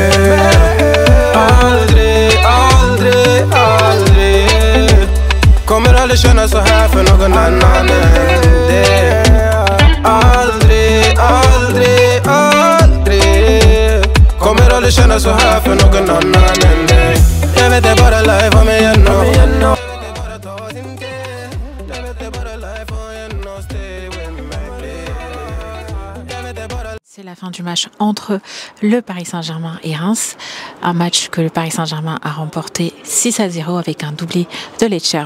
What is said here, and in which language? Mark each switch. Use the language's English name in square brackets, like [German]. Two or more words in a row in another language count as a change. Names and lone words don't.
[Swedish] Aldrig, aldrig, aldrig. Kommer aldrig känna så här för någon annan än dig. Aldrig, aldrig, aldrig. Kommer aldrig känna så här för någon annan än dig. Jag vet det bara life om igen och [French] C'est la fin du match entre le Paris Saint-Germain et Reims. Un match que le Paris Saint-Germain a remporté 6-0 avec un doublé de Lecce.